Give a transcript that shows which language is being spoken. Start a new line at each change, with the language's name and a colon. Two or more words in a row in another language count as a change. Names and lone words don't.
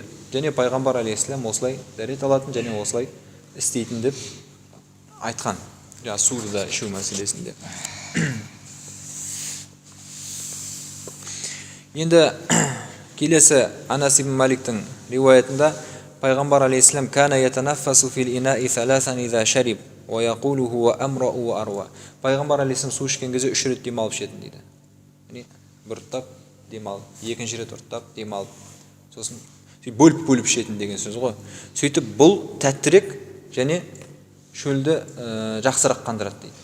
Kazakh: Және пайғамбар алейхиссалам осылай дәрет алатын және осылай істейтін деп айтқан. Суды да ішу мәселесінде. Енді келесі Анас ибн Маликтің риуаятында пайғамбар алейхиссалам
Arabic: كان يتنفس في الإناء ثلاثا إذا شرب ويقول هو أمرأ وأروى.
Kazakh: Пайғамбар алейхиссалам су ішкен кезде 3 рет демалып ішетін дейді. Яғни бір ұрттап демалып, екінші рет ұрттап демалып, сосын бөліп ішетін деген сөз ғой. Сөйтіп бұл тәттірек және шөлді жақсырақ қандырады дейді.